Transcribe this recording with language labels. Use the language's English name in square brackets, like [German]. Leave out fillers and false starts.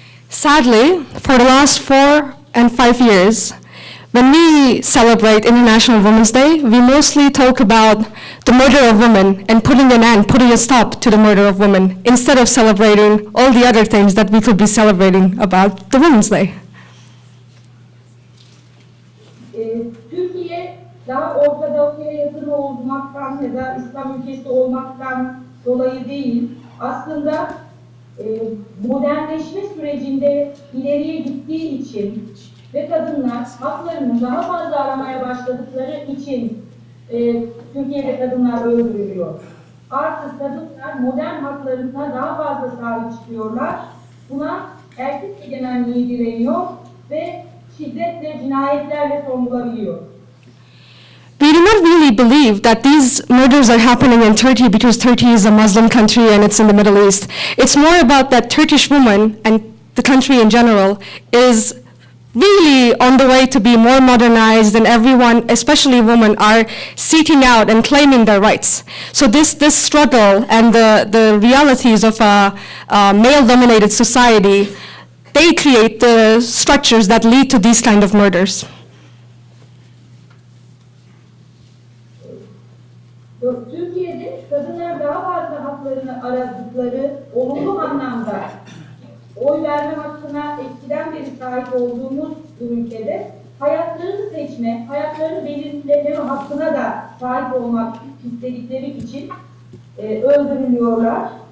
[English] Sadly, for the last 4 and 5 years, when we celebrate International Women's Day, we mostly talk about the murder of women and putting a stop to the murder of women, instead of celebrating all the other things that we could be celebrating about the Women's Day. [Turkish] Türkiye daha Orta Doğu'ya yakın olmaktan ya da İslam ülkesi olmaktan dolayı değil, aslında modernleşme sürecinde ileriye gittiği için ve kadınlar haklarını daha fazla aramaya başladıkları için Türkiye'de kadınlar öldürülüyor. Artık kadınlar modern haklarına daha fazla sahip çıkıyorlar. Buna erkek egemenliği direniyor ve şiddetle, cinayetlerle son bulabiliyor. [English] We do not really believe that these murders are happening in Turkey because Turkey is a Muslim country and it's in the Middle East. It's more about that Turkish woman and the country in general is really on the way to be more modernized, and everyone, especially women, are seeking out and claiming their rights. So this struggle and the realities of a male-dominated society, they create the structures that lead to these kind of murders. [Turkish] Türkiye'de kadınlar daha fazla haklarını aradıkları olumlu anlamda oy verme hakkına eskiden beri sahip olduğumuz ülkede hayatlarını seçme, hayatlarını belirleme hakkına da sahip olmak istedikleri için öldürülüyorlar.